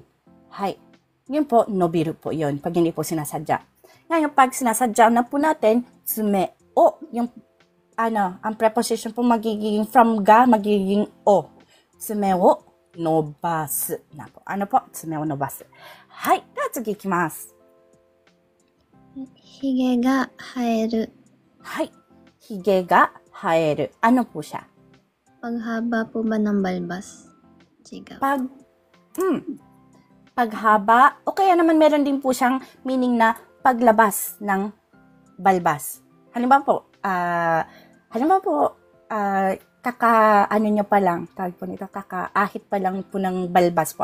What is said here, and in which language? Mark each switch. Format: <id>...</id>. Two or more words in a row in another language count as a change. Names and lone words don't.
<tl>Hay. Yun po, nobiru po yun. Pag hindi po sinasadya. Ngayon, pag sinasadya na po natin,</tl> <ja>爪を,</ja> <tl>yung, ang preposition po magiging from ga, magiging o.</tl> <ja>爪を伸ばす</ja> <tl>na po. Ano po?</tl> <ja>爪を伸ばす. はい、次行きます. 髭が生える. はい、髭が生える.</ja> <tl>Ano po siya? Paghaba po ba ng balbas? Chigaw. Paghaba, o kaya naman meron din po siyang meaning na paglabas ng balbas. Halimbawa po, nyo pa lang, tawag po nito, kakaahit pa lang po ng balbas po.</tl>